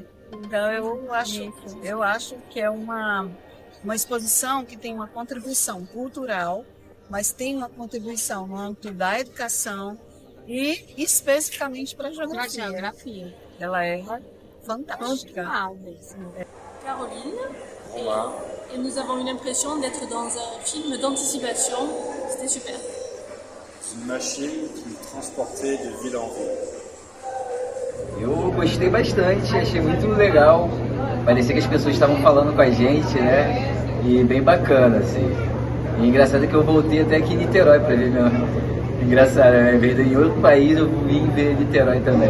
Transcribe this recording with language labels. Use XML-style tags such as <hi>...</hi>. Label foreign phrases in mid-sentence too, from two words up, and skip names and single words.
<pt>Então eu acho que é uma exposição que tem uma contribuição cultural, mas tem uma contribuição no âmbito da educação e especificamente para a geografia. Ela é fantástica. Caroline.</pt> <fr>Et nous avons eu l'impression d'être dans un film d'anticipation. C'était super. Une machine qui nous transportait de ville en ville.</fr> <pt>Eu gostei bastante, achei muito legal. Parecia que as pessoas estavam falando com a gente, né? E bem bacana, assim. E engraçado que eu voltei até aqui em Niterói pra ver meu. Engraçado, né? Em vez de em outro país, eu vim ver Niterói também.</pt>